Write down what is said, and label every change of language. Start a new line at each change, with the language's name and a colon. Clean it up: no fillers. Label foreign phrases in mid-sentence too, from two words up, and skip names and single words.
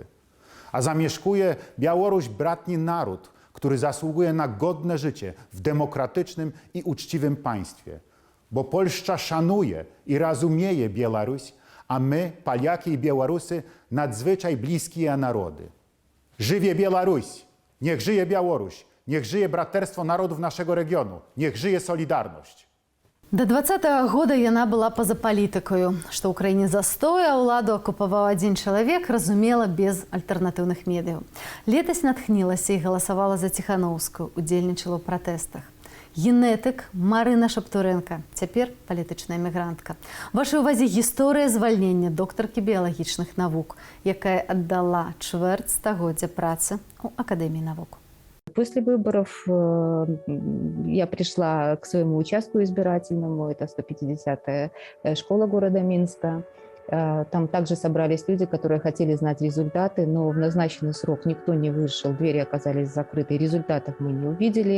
Polish: A zamieszkuje Białoruś bratni naród, który zasługuje na godne życie w demokratycznym i uczciwym państwie. Bo Polska szanuje i rozumieje Białoruś, a my, Polacy i Białorusy, nadzwyczaj bliskie narody.
Belarusian: Żywie Białoruś!
Polish: Niech żyje Białoruś! Niech żyje braterstwo народов naszego regionu! Niech żyje Solidarność!
Belarusian: До 20-го года яна была па-за палітыкаю. Што ў краіне застой, а ўладу акупаваў адзін чалавек, разумела, без альтэрнатыўных медыяў. Летась натхнілася і галасавала за Ціхановскую, удзельнічала ў пратэстах. Генетык Марына Шаптуренка, цяпер палітычная эмігрантка. Вашай увазе гісторыя звальнення доктаркі біялагічных навук, якая аддала чвэрць стагоддзя працы ў Акадэміі навук.
Russian: После выборов я пришла к своему участку избирательному, это 150-я школа города Минска. Там также собрались люди, которые хотели знать результаты, но в назначенный срок никто не вышел, двери оказались закрыты, результатов мы не увидели.